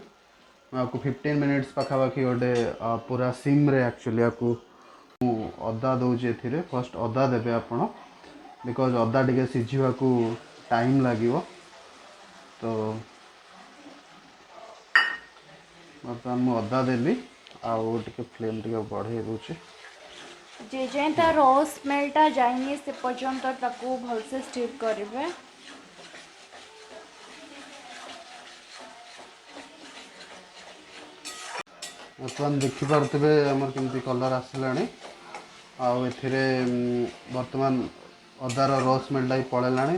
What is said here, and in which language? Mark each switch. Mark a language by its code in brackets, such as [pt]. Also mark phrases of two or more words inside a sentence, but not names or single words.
[or] ମୁଁ ଆକୁ 15 ମିନିଟ୍ସ ପାଖାପାଖି ଗୋଟେ ପୁରା ସିମ୍ରେ ଆକ୍ଚୁଆଲି ଆକୁ ମୁଁ ଅଦା ଦେଉଛି ଏଥିରେ। ଫାର୍ଷ୍ଟ ଅଦା ଦେବେ ଆପଣ ବିକଜ୍ ଅଦା ଟିକେ ସିଝିବାକୁ ଟାଇମ୍ ଲାଗିବ। ତ ବର୍ତ୍ତମାନ ମୁଁ ଅଦା ଦେଲି ଆଉ ଟିକେ ଫ୍ଲେମ୍ ଟିକେ ବଢ଼େଇ ଦେଉଛି। ଯେ ଯାଏ ତା ର ସ୍ମେଲ୍ଟା ଯାଇନି ସେ ପର୍ଯ୍ୟନ୍ତ ତାକୁ ଭଲସେ ଷ୍ଟିର୍ କରିବେ। ବର୍ତ୍ତମାନ ଦେଖିପାରୁଥିବେ ଆମର କେମିତି କଲର୍ ଆସିଲାଣି। ଆଉ ଏଥିରେ ବର୍ତ୍ତମାନ ଅଦାର ର ସ୍ମେଲ୍ଟା ବି ପଳେଇଲାଣି।